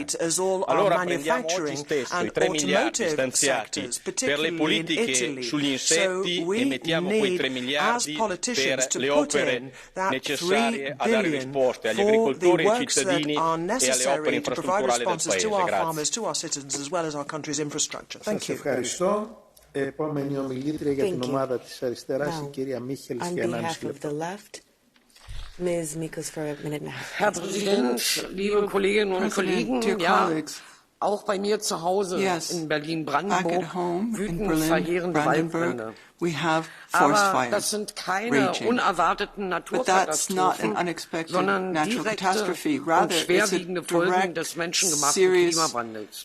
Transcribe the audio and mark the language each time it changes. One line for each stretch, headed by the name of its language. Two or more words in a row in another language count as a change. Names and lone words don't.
Italian: Allora prendiamo oggi stesso i 3 miliardi stanziati per le politiche sugli insetti e mettiamo quei 3 miliardi per le opere necessarie a dare risposte agli agricoltori, ai cittadini e alle opere infrastrutturali del Paese. Grazie.
Greek: Ευχαριστώ. Επόμενη ομιλήτρια για την ομάδα της αριστεράς, η κυρία Μίχελς, για 1,5 λεπτό.
English: Ms. Mikos for a minute and a half.
German: Herr Präsident, liebe Kolleginnen und Kollegen, ja, auch bei mir zu Hause in Berlin-Brandenburg wüten verheerende Waldbrände. Aber das sind keine unerwarteten Naturkatastrophen, sondern direkte und schwerwiegende Folgen des menschengemachten Klimawandels.